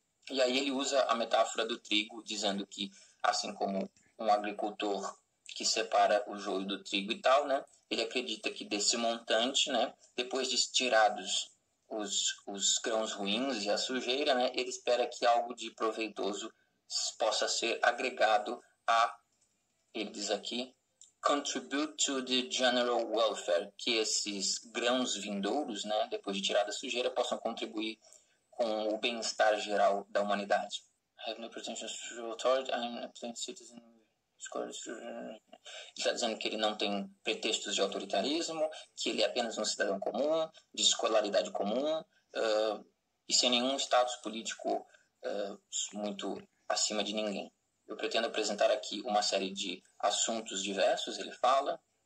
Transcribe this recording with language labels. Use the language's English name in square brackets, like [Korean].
[Portuguese] E aí ele usa a metáfora do trigo, dizendo que, assim como um agricultor que separa o joio do trigo e tal, né, ele acredita que desse montante, né, depois de tirados os grãos ruins e a sujeira, né, ele espera que algo de proveitoso possa ser agregado ele diz aqui, [English] contribute to the general welfare, [Portuguese] que esses grãos vindouros, né, depois de tirar da sujeira, possam contribuir com o bem-estar geral da humanidade. [English] I have no pretensions to authority, I am a plain citizen. [Portuguese] Ele está dizendo que ele não tem pretextos de autoritarismo, que ele é apenas um cidadão comum, de escolaridade comum, e sem nenhum status político muito acima de ninguém. Eu pretendo apresentar aqui uma série de assuntos diversos, ele fala.